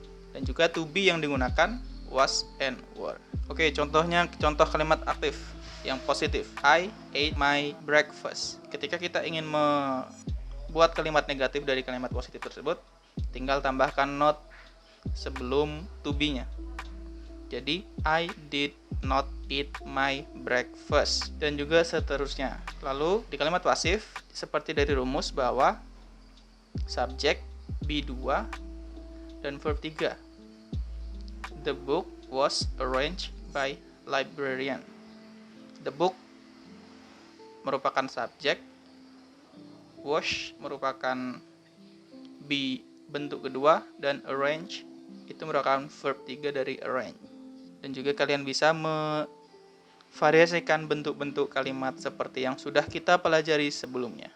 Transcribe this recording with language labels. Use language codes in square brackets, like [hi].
[id] Dan juga to be yang digunakan was and were. Oke, contohnya, contoh kalimat aktif yang positif. [en] I ate my breakfast. [id] Ketika kita ingin membuat kalimat negatif dari kalimat positif tersebut, tinggal tambahkan not sebelum to be-nya. Jadi, [en] I did not eat my breakfast. [id] Dan juga seterusnya. Lalu, di kalimat pasif, seperti dari rumus bahwa subject be2 dan verb 3. [en] The book was arranged by librarian. [id] The book merupakan subjek, was merupakan be bentuk kedua, dan arrange itu merupakan verb 3 dari arrange. Dan juga kalian bisa memvariasikan bentuk-bentuk kalimat seperti yang sudah kita pelajari sebelumnya.